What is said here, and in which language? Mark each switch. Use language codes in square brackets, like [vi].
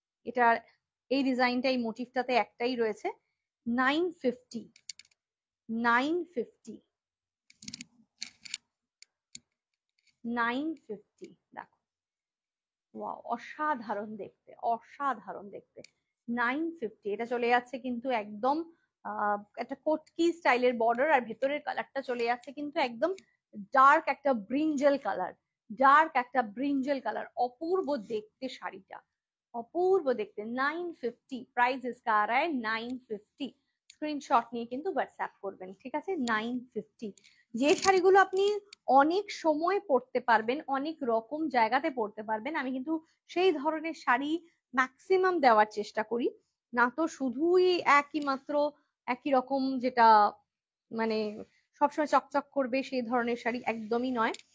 [bn] এটার এই ডিজাইনটা, এই মোটিভটাতে একটাই রয়েছে। 950, 950, 950, দেখো, ওয়াও, অসাধারণ দেখতে, অসাধারণ দেখতে। 950, এটা চলে যাচ্ছে কিন্তু একদম একটা কোটকি স্টাইলের বর্ডার, আর ভেতরের কালারটা চলে যাচ্ছে কিন্তু একদম ডার্ক একটা ব্রিঞ্জেল কালার, ডার্ক একটা ব্রিঞ্জেল কালার, অপূর্ব দেখতে শাড়িটা, অপূর্ব দেখতে। [hi] 950, প্রাইস इसका आ रहा है 950। [bn] স্ক্রিনশট নিয়ে কিন্তু হোয়াটসঅ্যাপ করবেন, ঠিক আছে? 950, যে শাড়িগুলো আপনি অনেক সময় পরতে পারবেন, অনেক রকম জায়গাতে পরতে পারবেন, আমি কিন্তু সেই ধরনের শাড়ি ম্যাক্সিমাম দেওয়ার চেষ্টা করি, না তো শুধুই একই মাত্র একই রকম যেটা মানে সবসময় চকচক করবে সেই ধরনের শাড়ি একদমই নয়।